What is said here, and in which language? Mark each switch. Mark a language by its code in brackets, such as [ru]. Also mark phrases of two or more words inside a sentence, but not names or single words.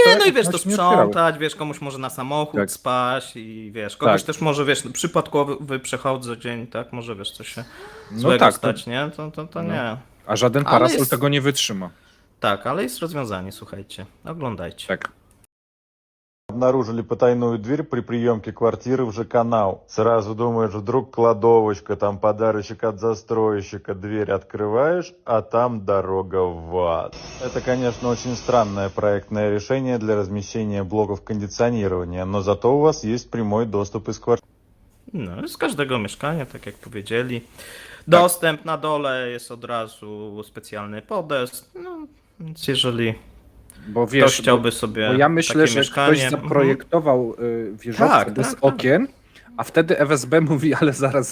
[pl] Nie, te no i wiesz, okna to się nie otwierały. sprzątać, wiesz, komuś może na samochód Tak. spaść i wiesz, kogoś Tak. też może, wiesz, przypadkowy przechodzeń, tak, może wiesz, coś się No złego tak, stać, nie? To No. nie. A żaden Ale parasol jest- tego nie wytrzyma. Tak, ale jest rozwiązanie, słuchajcie, oglądajcie. Tak. [ru] Обнаружили потайную дверь при приемке квартиры в ЖК-Нау. Сразу думаешь, вдруг кладовочка, там подарочек от застройщика, дверь открываешь, а там дорога в ад. Это, конечно, очень странное проектное решение для размещения блоков кондиционирования, но зато у вас есть прямой доступ из квартиры. [pl] No, z każdego mieszkania, tak jak powiedzieli. Dostęp na dole jest od razu specjalny podest, no, więc jeżeli Bo ktoś wiesz, chciałby sobie bo ja myślę, takie że mieszkanie... ktoś zaprojektował wieżowce Tak, bez tak, tak. okien, a wtedy FSB mówi, ale zaraz.